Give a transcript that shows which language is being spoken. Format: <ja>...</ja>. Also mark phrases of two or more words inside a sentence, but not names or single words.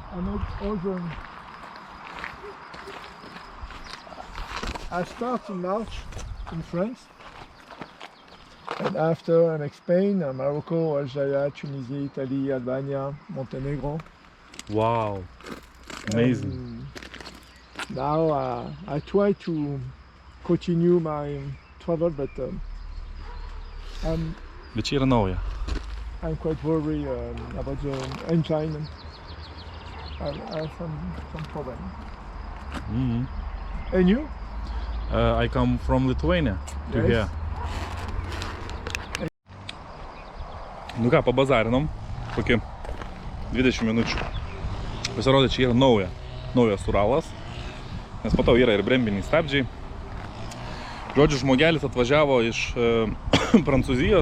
<en>I start in March in France, and after I make Spain, Morocco, Algeria, Tunisia, Italy, Albania, Montenegro. Wow. Amazing. And now I try to continue my travel, but</en> <lt>Bet čia yra nauja.</lt> <en>I'm quite worried about the engine. I have some problem. Mhm. And you? I come from Lithuania to Yes. here.</en> <lt>Nu ką, pabazarinom. Kokį 20 minučių. Pasirodė, čia yra naujas Uralas. Nes po to yra ir brembiniai stabdžiai. Žodžiu, žmogelis atvažiavo iš Prancūzijos.</lt>